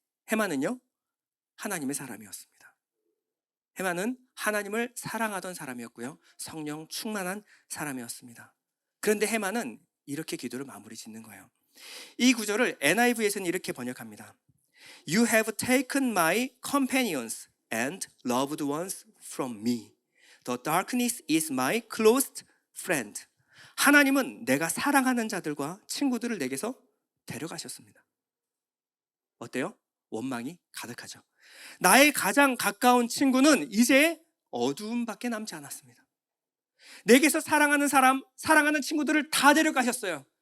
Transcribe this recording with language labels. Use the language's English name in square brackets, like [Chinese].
[Korean] 해만은요, 하나님의 사람이었습니다. 해만은 하나님을 사랑하던 사람이었고요, 성령 충만한 사람이었습니다. 그런데 해만은 이렇게 기도를 마무리 짓는 거예요. 이 구절을 NIV에서는 이렇게 번역합니다. [English] You have taken my companions and loved ones from me. The darkness is my closest friend. [Korean] 하나님은 내가 사랑하는 자들과 친구들을 내게서 데려가셨습니다. 어때요? 원망이 가득하죠. 나의 가장 가까운 친구는 이제 어두움밖에 남지 않았습니다. 내게서 사랑하는 사람, 사랑하는 친구들을 다 데려가셨어요.